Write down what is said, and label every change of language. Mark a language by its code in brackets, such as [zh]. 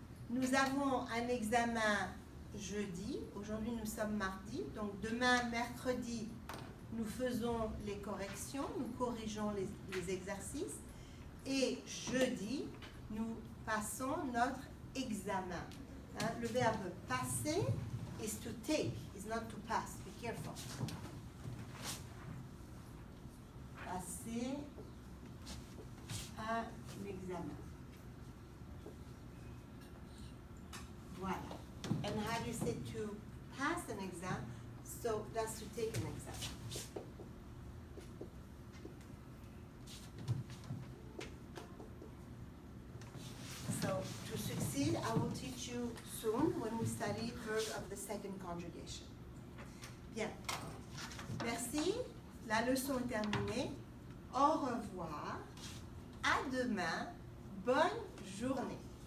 [fr] Nous avons un examen jeudi. Aujourd'hui, nous sommes mardi. Donc, demain, mercredi, nous faisons les corrections, nous corrigeons les exercices. Et jeudi, nous passons notre examen. Le verbe passer [en] is to take, is not to pass. Be careful. [fr] Passer à l'examen. Voilà. [en] And how do you say to pass an exam? So that's to take an exam. So to succeed, I will teach you soon when we study verb of the second conjugation. [fr] Bien. Merci. La leçon est terminée. Au revoir. À demain. Bonne journée.